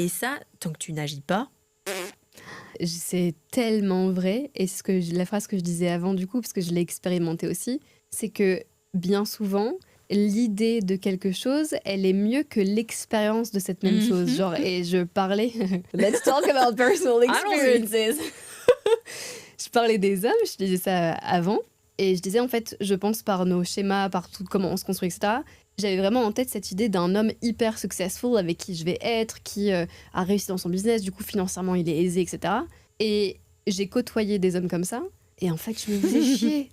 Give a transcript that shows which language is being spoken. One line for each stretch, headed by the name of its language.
French: Et ça, tant que tu n'agis pas... C'est tellement vrai. Et la phrase que je disais avant du coup, parce que je l'ai expérimenté aussi, c'est que bien souvent... l'idée de quelque chose, elle est mieux que l'expérience de cette même chose. Genre, et je parlais...
English: Let's talk about personal experiences.
French: Je parlais des hommes, je disais ça avant. Et je disais, en fait, je pense par nos schémas, par tout comment on se construit, etc. J'avais vraiment en tête cette idée d'un homme hyper successful avec qui je vais être, qui a réussi dans son business, du coup, financièrement, il est aisé, etc. Et j'ai côtoyé des hommes comme ça. Et en fait, je me faisais chier.